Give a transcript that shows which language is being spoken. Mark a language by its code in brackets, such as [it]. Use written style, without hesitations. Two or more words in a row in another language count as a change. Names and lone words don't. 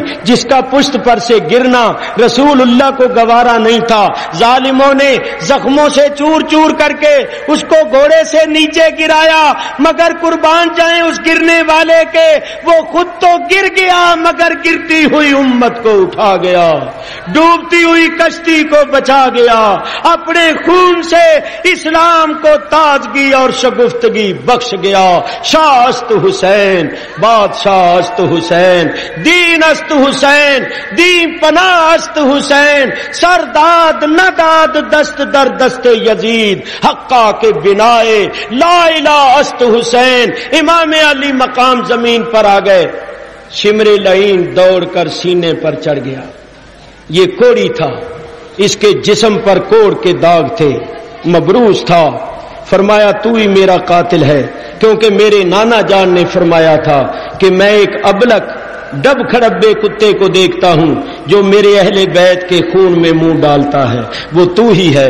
[ur] جس کا پشت پر سے گرنا رسول اللہ کو گوارا نہیں تھا، ظالموں نے زخموں سے چور چور کر کے اس کو گھوڑے سے نیچے گرایا، مگر قربان جائیں اس گرنے والے کے، وہ خود تو گر گیا مگر گرتی ہوئی امت کو اٹھا گیا، ڈوبتی ہوئی کشتی کو بچا گیا، اپنے خون سے اسلام کو تازگی اور شگفتگی بخش گیا. [fa] شاہ است حسین، بادشاہ است حسین، دین است حسین، دین پناہ است حسین، سرداد نداد دست در دست یزید، حقا کے بنائے لا الہ است حسین. [ur] امام علی مقام زمین پر آ گئے، شمر لعین دوڑ کر سینے پر چڑھ گیا. یہ کوڑی تھا، اس کے جسم پر کوڑ کے داغ تھے، مبروز تھا. فرمایا تو ہی میرا قاتل ہے، کیونکہ میرے نانا جان نے فرمایا تھا کہ میں ایک ابلک ڈب کھڑبے کتے کو دیکھتا ہوں جو میرے اہل بیت کے خون میں منہ ڈالتا ہے، وہ تو ہی ہے.